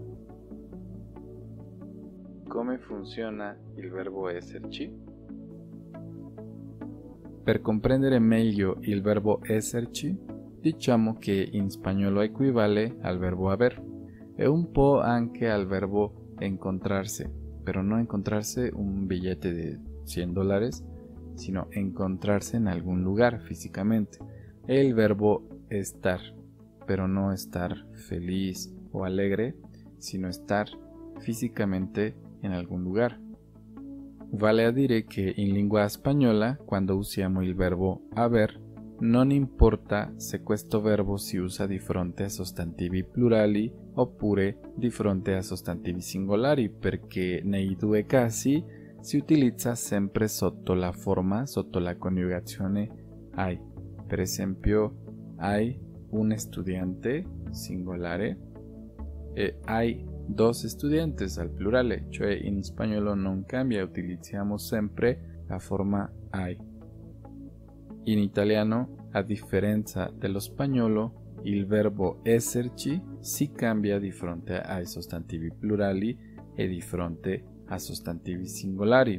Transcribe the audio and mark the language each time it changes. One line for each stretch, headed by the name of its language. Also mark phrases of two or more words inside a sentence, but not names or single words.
Italian: Come funziona il verbo esserci? Per comprendere meglio il verbo esserci, diciamo che in spagnolo equivale al verbo haber e un po' anche al verbo encontrarse,
Spanish: pero no encontrarse un billete de $100, sino encontrarse en algún lugar físicamente. El verbo estar, pero no estar feliz o alegre, sino estar físicamente en algún lugar.
Italian: Vale a dire che in lingua spagnola, quando usiamo il verbo haber, non importa se questo verbo si usa di fronte a sostantivi plurali oppure di fronte a sostantivi singolari, perché nei due casi si utilizza sempre sotto la forma, sotto la coniugazione hay. Per esempio,
Spanish: hay un estudiante
Italian: singolare e
Spanish: hay dos estudiantes
Italian: al plurale, cioè in spagnolo non cambia, utilizziamo sempre la forma hay. In italiano, a differenza dello spagnolo, il verbo esserci si cambia di fronte ai sostantivi plurali e di fronte a sostantivi singolari.